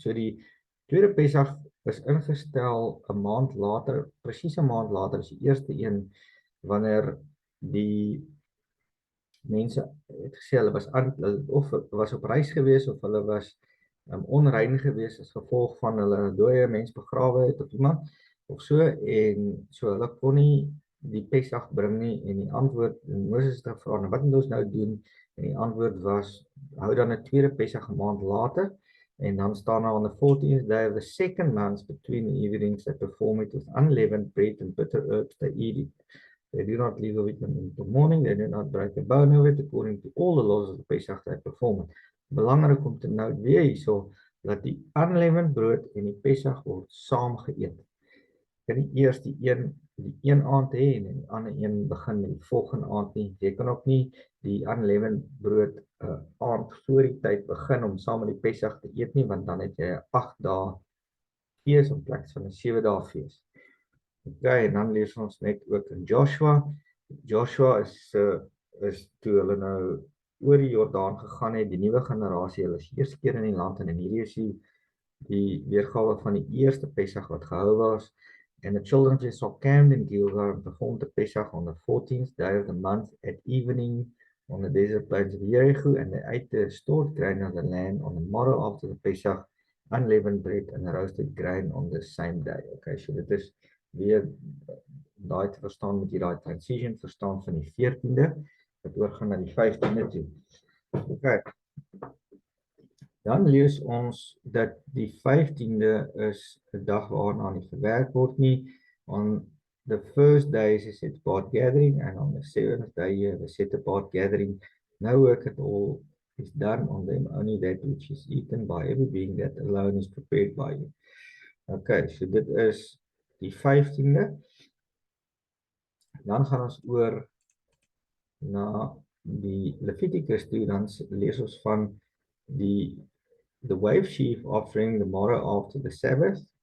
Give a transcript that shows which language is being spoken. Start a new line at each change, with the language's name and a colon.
Afrikaans: So die tweede Pesach is ingestel 'n maand later, presies 'n maand later as die eerste een, wanneer die mense het gesê hulle was op reis gewees of hulle was onrein gewees as gevolg van hulle dooie mens begrawe het of iemand of so, en so hulle kon nie die Pesach bring nie, en die antwoord, en Moses het gevra, wat moet ons nou doen? En die antwoord was, hou dan 'n tweede Pesach 'n maand later. En dan staan daar
English: on the 14th day of the second month between the evenings they perform it with unleavened bread and bitter herbs they eat it. They do not leave it in the morning, they do not break a bone of it according to all the laws of the Pesach they perform it.
Afrikaans: Belangrik om te nou weer hierso dat die unleavened brood en die Pesach word saam geëet. Kan nie eers die een aand hê en die ander een begin met die volgende aand nie. Jy kan ook nie die unleavened brood aand voor die tyd begin om saam met die Pesach te eet nie, want dan het jy 'n 8 dae fees in plaas van 'n 7 dae fees. Okay, en dan lees ons net ook in Joshua. Joshua is toe hulle nou oor die Jordaan gegaan het, die nuwe generasie, hulle is eerste keer in die land en hierdie is die weergawe van die eerste Pesach wat gehou was.
English: And the children of Israel camped in Gilgal and performed the Pesach on the 14th day of the month at evening on the desert plains of Jericho, and they ate the stored grain of the land on the morrow after the Pesach, unleavened bread and roasted grain on the same day.
Afrikaans: Okay, so dit is weer daai te verstaan, moet jy daai transition verstaan van die 14de, wat oorgaan na die 15de toe. Okay. Dan lees ons dat die 15de is 'n dag waarna nie gewerk word nie.
English: On the first day is a set apart gathering, and on the 7th day you have a set apart gathering. No work at all is done on them, only that which is eaten by every being that alone is prepared by you.
Afrikaans: Okay, so dit is die 15de. Dan gaan ons oor na die Levitikus toe, dan lees ons van
English: the wave sheaf offering the morrow after the Sabbath.